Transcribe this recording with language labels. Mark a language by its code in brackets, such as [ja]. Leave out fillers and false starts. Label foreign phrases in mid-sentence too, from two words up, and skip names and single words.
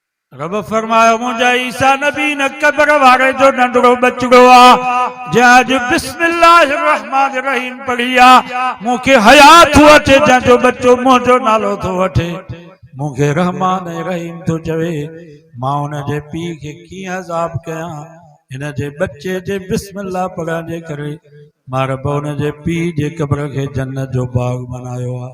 [sd] रब फरमायो मुझा ईसा नबी न कब्र वारे जो नंढड़ो बचड़ो आ जंहिं [ar] بسم الله الرحمن الرحيم [sd] पढ़िया मूंखे हयात थो अचे जंहिंजो बच्चो मुंहिंजो नालो थो वठे मूंखे रहमान ऐं रहीम थो चवे मां हुन जे पीउ खे कीअं अज़ाब कयां हिन जे बच्चे जे बिस्मिल्लाह पढ़ण जे करे मां रब हुन जे पीउ जे कब्र खे जन्नत जो बाग बनायो आहे।